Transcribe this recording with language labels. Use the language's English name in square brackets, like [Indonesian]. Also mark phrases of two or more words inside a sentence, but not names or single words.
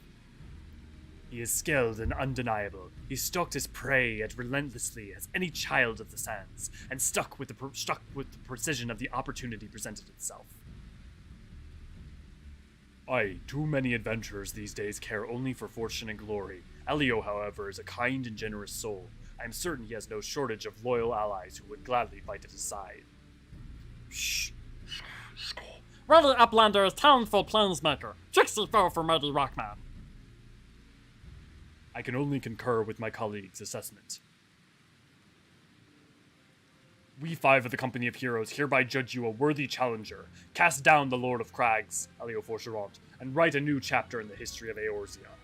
[English] He is skilled and undeniable. He stalked his prey as relentlessly as any child of the sands, and stuck with the precision of the opportunity presented itself. Aye, too many adventurers these days care only for fortune and glory. Elio, however, is a kind and generous soul. I am certain he has no shortage of loyal allies who would gladly fight at his side. Shh. Ready, Uplanders, talentful planesmaker. Trixie foe for mighty Rockman. I can only concur with my colleague's assessment. We five of the Company of Heroes hereby judge you a worthy challenger. Cast down the Lord of Crags, Elio Forgerant, and write a new chapter in the history of Eorzean.